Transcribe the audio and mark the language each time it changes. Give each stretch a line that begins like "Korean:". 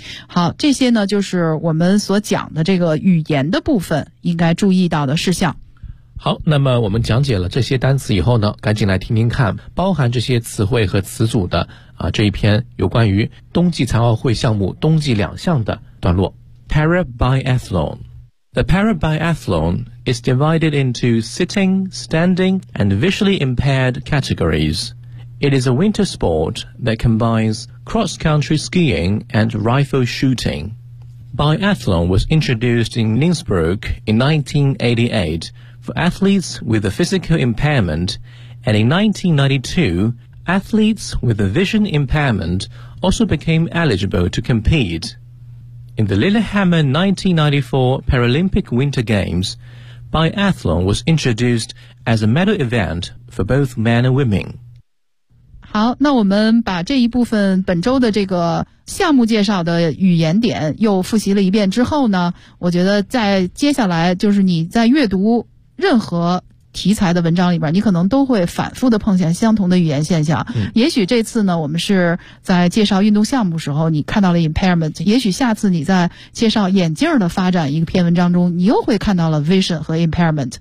Chinese: 好，这些呢就是我们所讲的这个语言的部分应该注意到的事项。好，那么我们讲解了这些单词以后呢，赶紧来听听看包含这些词汇和词组的这一篇有关于冬季残奥会项目冬季两项的段落。
English: Para biathlon. The para biathlon is divided into sitting, standing, and visually impaired categories. It is a winter sport that combines cross-country skiing and rifle shooting. Biathlon was introduced in Innsbruck in 1988 for athletes with a physical impairment, and in 1992, athletes with a vision impairment also became eligible to compete. In the Lillehammer 1994 Paralympic Winter Games, biathlon was introduced as a medal event for both men and women.
Chinese: 好，那我们把这一部分本周的这个项目介绍的语言点又复习了一遍之后呢，我觉得在接下来就是你在阅读任何题材的文章里边，你可能都会反复的碰见相同的语言现象、也许这次呢我们是在介绍运动项目时候你看到了 impairment， 也许下次你在介绍眼镜的发展一个篇文章中你又会看到了 vision 和 impairment。